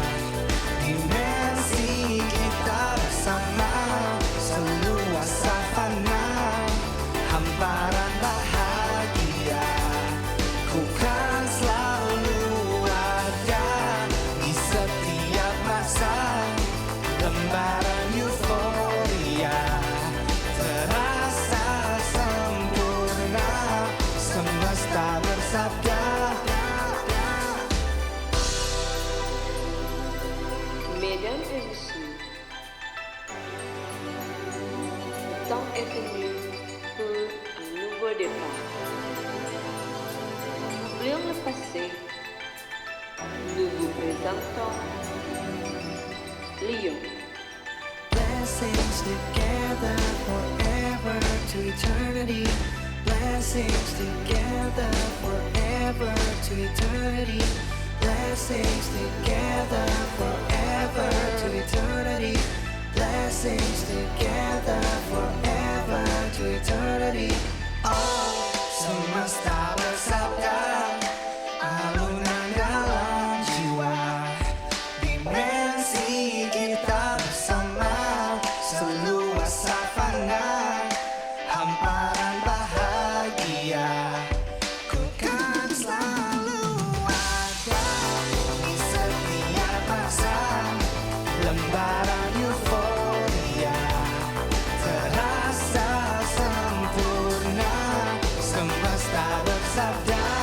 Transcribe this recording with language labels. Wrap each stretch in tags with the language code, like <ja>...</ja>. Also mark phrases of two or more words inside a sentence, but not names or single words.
<id>dimensi kita bersama, seluas savana, hamparan bahagia, ku kan selalu ada di setiap masa, lembaran euforia, terasa sempurna, semesta bersabda.</id> <fr>Mesdames et messieurs, le temps est venu pour un nouveau départ. Oublions le passé nous vous présentons Lyon.</fr> <en>Blessings together forever to eternity. Blessings together forever to eternity. Blessings together forever to eternity. Blessings together forever to eternity.</en> <id>Oh, semesta bersabda, alunan dalam jiwa, dimensi kita bersama, seluas savana, hamparan bahagia, ku kan selalu ada di setiap masa, lembaran euforia terasa sempurna, semesta bersabda.</id>